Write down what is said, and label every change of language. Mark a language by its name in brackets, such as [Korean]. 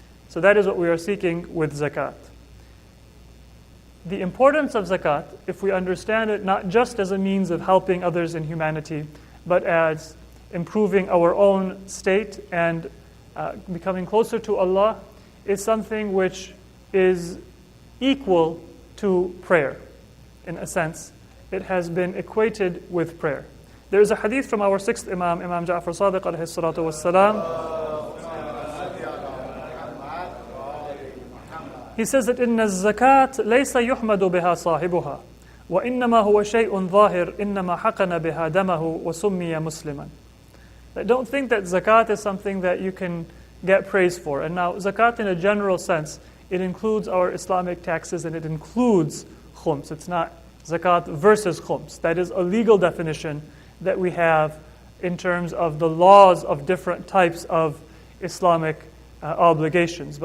[English] So that is what we are seeking with zakat. The importance of zakat, if we understand it not just as a means of helping others in humanity, but as improving our own state and becoming closer to Allah, is something which is equal to prayer. In a sense, it has been equated with prayer. There is a hadith from our sixth Imam, Imam Ja'far Sadiq alayhi salatu wassalam. He says that [Arabic] إن الزكاة ليس يحمد بها صاحبها وإنما هو شيء ظاهر إنما حقن بها دمه وسمي مسلما. [English] Don't think that zakat is something that you can get praise for. And now zakat in a general sense, it includes our Islamic taxes and it includes khums. It's not zakat versus khums. That is a legal definition that we have in terms of the laws of different types of Islamic obligations.